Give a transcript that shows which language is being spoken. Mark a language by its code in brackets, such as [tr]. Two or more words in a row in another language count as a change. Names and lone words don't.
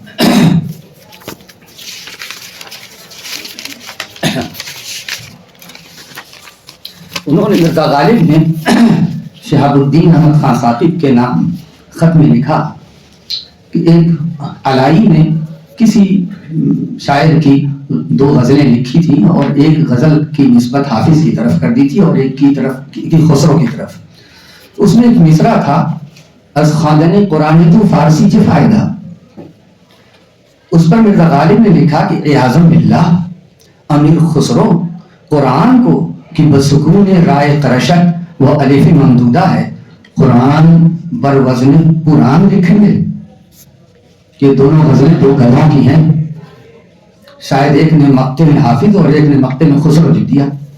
[ur] انہوں نے مرزا غالب نے شہاب الدین احمد خان ثاقب کے نام خط میں لکھا کہ ایک علائی نے کسی شاعر کی دو غزلیں لکھی تھی اور ایک غزل کی نسبت حافظ کی طرف کر دی تھی اور ایک کی طرف خسرو کی طرف۔ اس میں ایک مصرع تھا، [fa] از خواندن قرآن تو فارسی چه فائدہ، [ur] اس پر مرزا غالب نے لکھا کہ [ar] اعاذم باللہ [ur] امیر خسرو قرآن کو کہ بسکون رائے قرشت و الف ممدودہ ہے، قرآن بر وزن قرآن لکھیں گے؟ یہ دونوں غزلیں دو گدھوں کی ہیں، شاید ایک نے مقتے میں حافظ اور ایک نے مقتے میں خسرو لکھ دیا۔